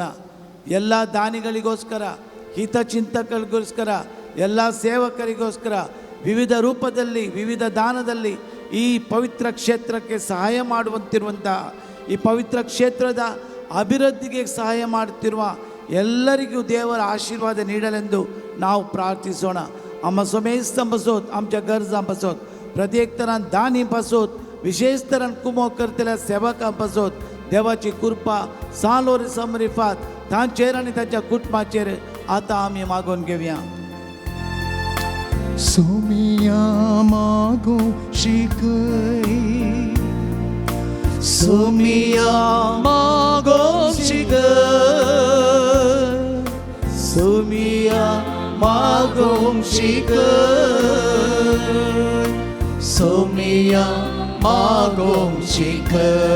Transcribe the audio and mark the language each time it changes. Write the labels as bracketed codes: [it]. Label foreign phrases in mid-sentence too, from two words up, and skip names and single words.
[kn] ಎಲ್ಲ ದಾನಿಗಳಿಗೋಸ್ಕರ, ಹಿತಚಿಂತಕರಿಗೋಸ್ಕರ, ಎಲ್ಲ ಸೇವಕರಿಗೋಸ್ಕರ ವಿವಿಧ ರೂಪದಲ್ಲಿ, ವಿವಿಧ ದಾನದಲ್ಲಿ ಈ ಪವಿತ್ರ ಕ್ಷೇತ್ರಕ್ಕೆ ಸಹಾಯ ಮಾಡುವಂತಿರುವಂಥ, ಈ ಪವಿತ್ರ ಕ್ಷೇತ್ರದ ಅಭಿವೃದ್ಧಿಗೆ ಸಹಾಯ ಮಾಡುತ್ತಿರುವ ಎಲ್ಲರಿಗೂ देवर आशीर्वाद ನೀಡಲೆಂದು ನಾವು ಪ್ರಾರ್ಥಿಸೋಣ. [kok] आम्हा समेस्त बसोत, आमच्या गरजा बसोत, प्रत्येक तरान दानी बसोत, विशेष तरान कुमो करतेल्या सेवका बसोत देवाची कृपा सालोर समरिफात तांचेर आणि तांच्या कुटुंबाचेर आता आम्ही मागून घेऊया. सोमिया मागो शिकई, सोमिया मागो शिकई, सोमिया मागो शिकई, सोमिया मागो शिकई.